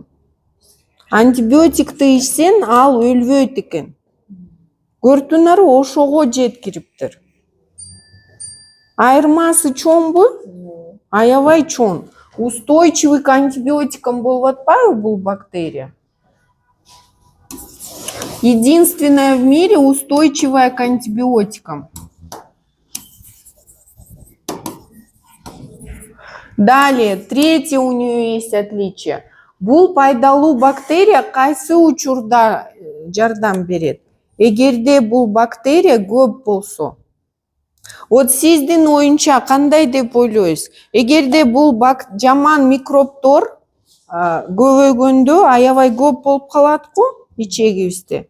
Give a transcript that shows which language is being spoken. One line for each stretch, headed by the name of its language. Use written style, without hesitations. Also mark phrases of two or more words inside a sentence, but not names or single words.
Kyrgyz: Антибиотикти ичсең, ал өлбөйт экен. Көрдүңөрбү, ошого жеткириптир. Айырмасы чоңбу? Аябай чоң.
Russian: Устойчивый к антибиотикам
Kyrgyz: болуп атпайбы бул бактерия?
Russian: Единственная в мире устойчивая к антибиотикам. Далее, третье у нее есть отличие.
Kyrgyz: Бул пайдалуу бактерия кайсы учурда жардам берет? Эгерде бул бактерия көп болсо. Вот сиздин оюнча кандай деп ойлойсуз? Эгерде бул жаман микробтор көбөйгөндө аябай көп болуп калат го ичегибизде.